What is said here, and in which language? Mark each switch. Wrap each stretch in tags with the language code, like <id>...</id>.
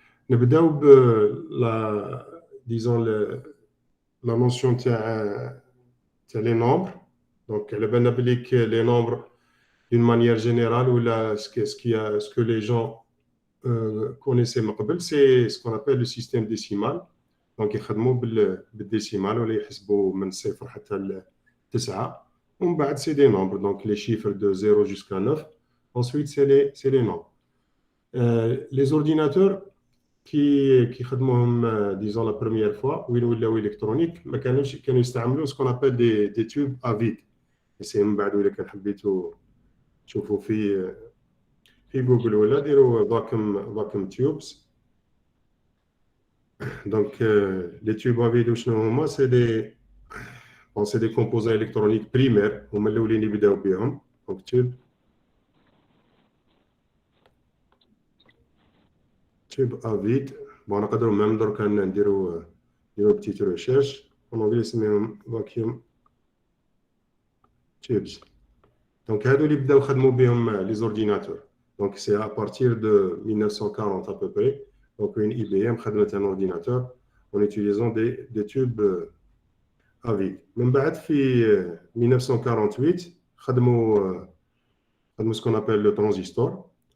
<ar>نبداو ب</ar> <fr>la disons la notion تاع les nombres. Donc,</fr> <ar>على بالنا بلي</ar> <fr>les nombres d'une manière générale ou ce que les gens connaissaient من قبل, c'est ce qu'on appelle le système décimal.</fr> <ar>Donc, يخدموا بالديسيمال ولا يحسبوا من 0 حتى ل 9. ومن بعد</ar> <fr>c'est des nombres, donc les chiffres de 0 jusqu'à 9. Ensuite, c'est les nombres. Les ordinateurs qui خدموهم disons la première fois</fr> <ar>وين ولاو</ar> <fr>électronique</fr> <ar>ما كانوا يستعملوا</ar> <fr>ce qu'on appelle des tubes à vide. Et c'est</fr> <ar>من بعد ولا كان حبيتوا تشوفوا في جوجل ولا ديروا vacuum tubes.</ar> <fr>Donc les tubes à vide شنو هما, c'est des composants électroniques primaires</fr> <ar>هما الاولين اللي بداو بهم.</ar> <fr>Donc tube à vide. Bon,</fr> <ar>نقدروا</ar> <fr>même درك</fr> <ar>نديروا</ar> <fr>petite recherche en anglais يسميهم vacuum tubes.</fr> <ar>Donc هادو اللي بداو خدموا بهم les ordinateurs.</ar> <fr>Donc c'est à partir de 1940 à peu près. Donc une IBM</fr> <ar>خدمت</ar> <fr>un ordinateur en utilisant des tubes à vide.</fr> <ar>من بعد في 1948 خدموا</ar> <fr>ce qu'on appelle le transistor.</fr>